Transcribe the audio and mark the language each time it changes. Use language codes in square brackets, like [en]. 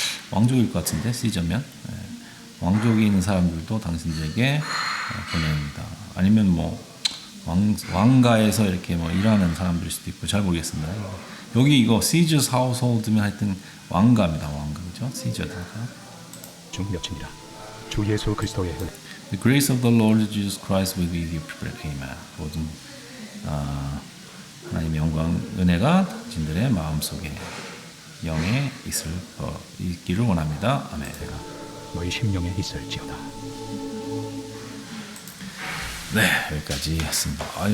[ko] 왕족일 것 같은데 시저면 왕족에 있는 사람들도 당신들에게 보냅니다. 아니면 뭐 왕가에서 이렇게 뭐 일하는 사람들일 수도 있고 잘 모르겠습니다. 여기 이거 [en] Caesar's household [ko] 면 하여튼 왕가입니다. 왕가 그죠? Caesar가 중 몇이니라. 주 예수 그리스도의 은혜. [en] The grace of the Lord Jesus Christ will be with you. Amen. [ko] 모든 하나님의 영광 은혜가 당신들의 마음속에 영에 있기를 원합니다. 아멘. 너희 심령에 있을지어다. 네, 여기까지 했습니다.